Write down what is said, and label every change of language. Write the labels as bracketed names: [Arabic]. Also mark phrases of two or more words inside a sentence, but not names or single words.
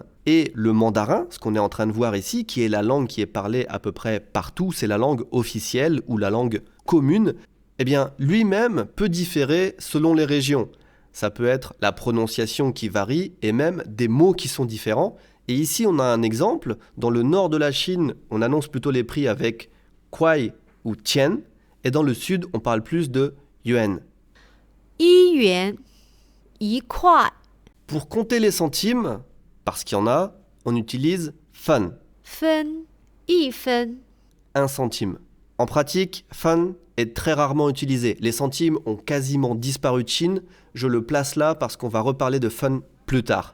[French] Et le mandarin, ce qu'on est en train de voir ici, qui est la langue qui est parlée à peu près partout, c'est la langue officielle ou la langue commune, eh bien lui-même peut différer selon les régions. Ça peut être la prononciation qui varie et même des mots qui sont différents. Et ici, on a un exemple. Dans le nord de la Chine, on annonce plutôt les prix avec kuai ou tian. Et dans le sud, on parle plus de yuan. [Chinese] 1元1块 [French] Pour compter les centimes, parce qu'il y en a, on utilise fan, [Chinese] 分1分 [French] 1 centime. En pratique, fan est très rarement utilisé. Les centimes ont quasiment disparu de Chine. Je le place là parce qu'on va reparler de fan plus tard.